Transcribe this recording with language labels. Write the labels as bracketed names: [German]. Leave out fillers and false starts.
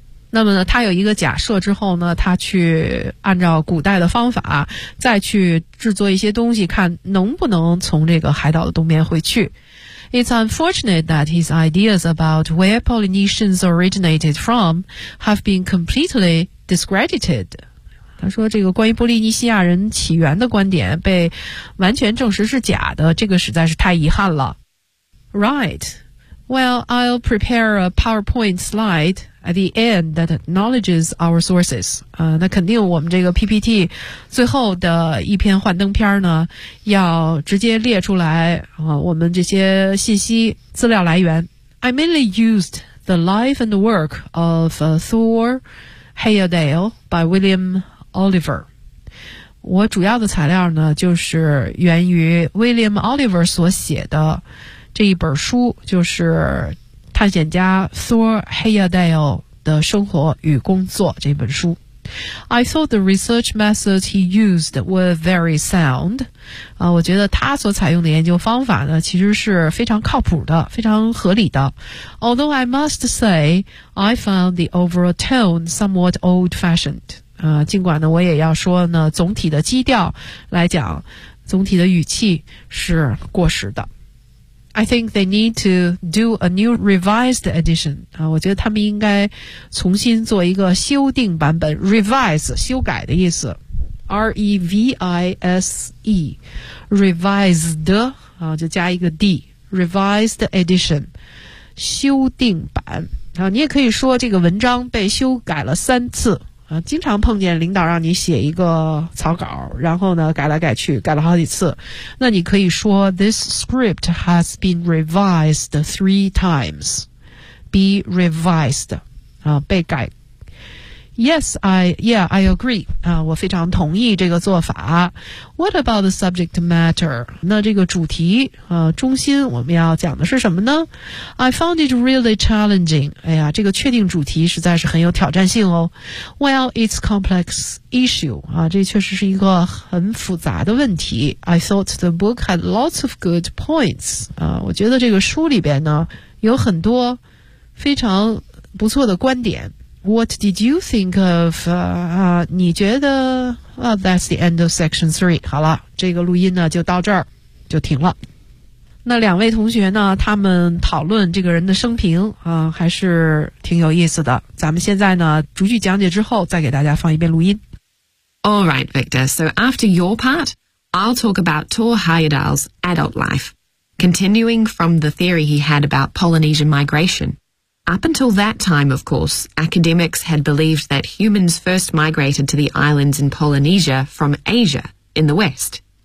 [Chinese] 那么呢他有一个假设之后呢他去按照古代的方法再去制作一些东西看能不能从这个海岛的东边回去 [English] It's unfortunate that his ideas about where Polynesians originated from have been completely discredited. [Chinese] 他说这个关于波利尼西亚人起源的观点被完全证实是假的，这个实在是太遗憾了。 [English] Right. Well, I'll prepare a PowerPoint slide at the end that acknowledges our sources. [Chinese] 那肯定我们这个 PPT 最后的一篇幻灯片呢要直接列出来我们这些信息资料来源。 [English] I mainly used the life and work of Thor Heyerdahl by William Oliver. [Chinese] 我主要的材料呢就是源于 William Oliver 所写的这一本书，就是探险家 Thor Heyerdahl 的生活与工作这本书。 [English] I thought the research methods he used were very sound. [Chinese] 我觉得他所采用的研究方法呢其实是非常靠谱的，非常合理的。 [English] Although I must say I found the overall tone somewhat old-fashioned. [Chinese] 尽管呢我也要说呢总体的基调来讲，总体的语气是过时的。 [English] I think they need to do a new revised edition. [Chinese] 我觉得他们应该重新做一个修订版本。 [English] Revise, [Chinese] 修改的意思。 [English] R-E-V-I-S-E. Revised, [Chinese] 就加一个 [English] D. Revised edition. [Chinese] 修订版。你也可以说这个文章被修改了三次。经常碰见领导让你写一个草稿，然后呢改来改去改了好几次，那你可以说 [English] This script has been revised 3 times. Be revised [Chinese] 被改。 [English] Yeah, I agree [Chinese] 我非常同意这个做法。 [English] What about the subject matter? [Chinese] 那这个主题中心我们要讲的是什么呢？ [English] I found it really challenging. [Chinese] 哎呀，这个确定主题实在是很有挑战性哦。 [English] Well, it's complex issue. [Chinese] 这确实是一个很复杂的问题。 [English] I thought the book had lots of good points. [Chinese] 我觉得这个书里边呢有很多非常不错的观点。 [English] What did you think of, [Chinese] 你觉得 [English] that's the end of section 3. [Chinese] 好了，这个录音呢就到这儿就停了。那两位同学呢他们讨论这个人的生平还是挺有意思的。咱们现在呢逐句讲解之后再给大家放一遍录音。 [English] All right, Victor. So after your part, I'll talk about Thor Heyerdahl's adult life, continuing from the theory he had about Polynesian migration. Up until that time, of course, academics had believed that humans first migrated to the islands in Polynesia from Asia, in the west.